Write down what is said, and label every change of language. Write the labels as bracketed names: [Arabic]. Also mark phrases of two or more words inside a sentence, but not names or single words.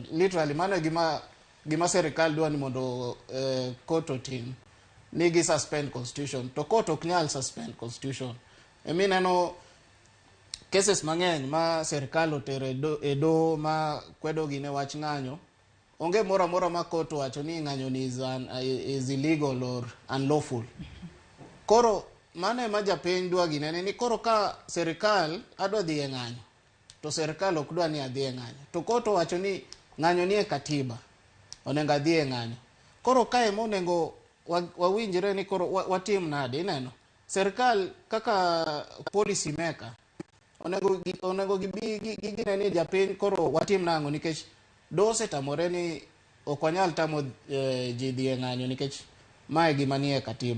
[Luo (Kenya and Tanzania)] Literally mano gima serikal dwa ni mondo court otim nigi [English] suspend constitution. [Luo (Kenya and Tanzania)] To court ok nyal [English] suspend constitution. [Luo (Kenya and Tanzania)] Neno cases mang'eny ma serikal otero e do ma kwedo gine wach ng'anyo. Onge mora ma court wacho ni ng'anyo ni [English] is illegal or unlawful. [Luo (Kenya and Tanzania)] Koro mane ma japiny dwa gine ni koro ka serikal adwa dhi e ng'anyo to serikal ok dwa ni adhi e ng'anyo to court wacho ni ng'anyo ni e katiba onego adhi e ng'anyo. Koro kae mo onego wawinjre ni koro watim nade ineno serikal kaka [English] policy maker [Luo (Kenya and Tanzania)] onego gine ni japiny koro watim nang'o nikech dose tamore ni ok wanyal tamo ji dhi e ng'anyo nikech mae gima nie katiba.